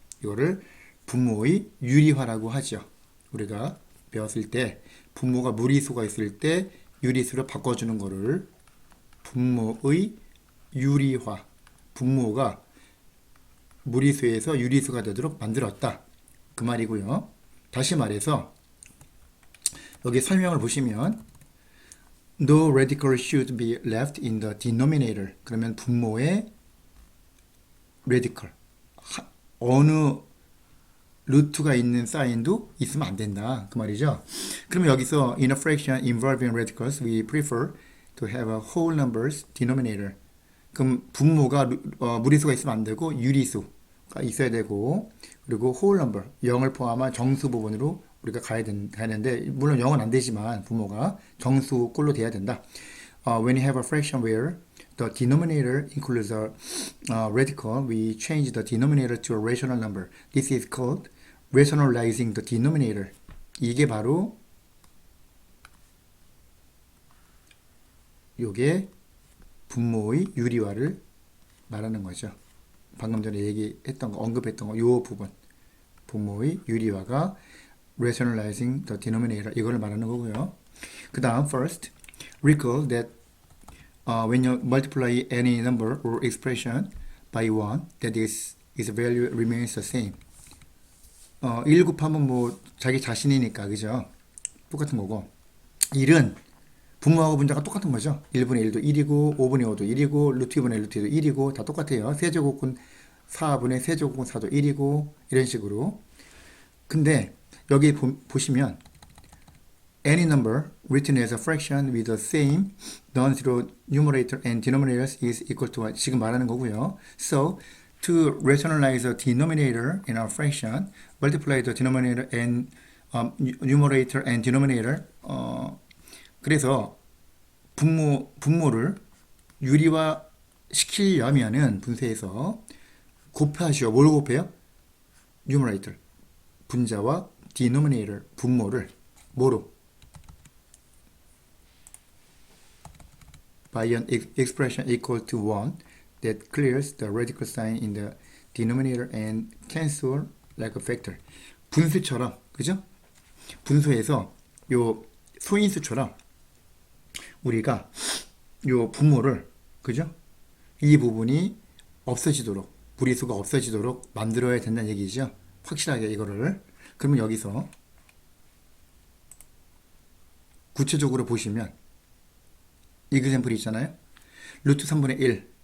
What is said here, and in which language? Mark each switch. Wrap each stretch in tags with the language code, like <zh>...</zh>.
<ko>이거를 분모의 유리화라고 하죠. 우리가 배웠을 때 분모가 무리수가 있을 때 유리수로 바꿔주는 거를 분모의 유리화, 분모가 무리수에서 유리수가 되도록 만들었다. 그 말이고요. 다시 말해서 여기 설명을 보시면</ko> <en>No radical should be left in the denominator.</en> <ko>그러면 분모의 radical, 어느 루트가 있는 사인도 있으면 안 된다. 그 말이죠. 그러면 여기서</ko> <en>in a fraction involving radicals, we prefer to have a whole numbers denominator.</en> <ko>그럼 분모가 무리수가 있으면 안 되고 유리수가 있어야 되고 그리고 whole number, 0을 포함한 정수 부분으로 우리가 가야 되는데 물론 0은 안 되지만 분모가 정수꼴로 돼야 된다.</ko> <en>When you have a fraction where the denominator includes a radical, we change the denominator to a rational number. This is called rationalizing the denominator.</en> <ko>이게 바로 요게 분모의 유리화를 말하는 거죠. 방금 전에 얘기했던 거, 언급했던 거, 요 부분. 분모의 유리화가</ko> <en>rationalizing the denominator.</en> <ko>이걸 말하는 거고요. 그 다음,</ko> <en>first, recall that when you multiply any number or expression by 1, that its value remains the same.</en> <ko>1 곱하면 뭐 자기 자신이니까 그죠? 똑같은 거고 1은 분모하고 분자가 똑같은 거죠. 1분의 1도 1이고 5분의 5도 1이고 루트 2분의 루트 2도 1이고 다 똑같아요. 세제곱은 4분의 세제곱은 4도 1이고 이런 식으로. 근데 여기 보시면</ko> <en>any number written as a fraction with the same non-zero numerator and denominators is equal to 1.</en> <ko>지금 말하는 거고요.</ko> <en>So, to rationalize the denominator in a fraction, multiply the denominator and numerator and denominator.</en> <ko>그래서 분모를 유리화 시키려면은 분수에서 곱하시오. 뭘 곱해요? numerator, 분자와 denominator, 분모를 뭐로?</ko> <en>by an expression equal to 1 that clears the radical sign in the denominator and cancel like a factor.</en> <ko>분수처럼, 그죠? 분수에서 요 소인수처럼 우리가 요 분모를, 그죠? 이 부분이 없어지도록, 무리수가 없어지도록 만들어야 된다는 얘기죠. 확실하게 이거를. 그러면 여기서 구체적으로 보시면 이그샘플이 있잖아요. 루트 3분의 1.</ko>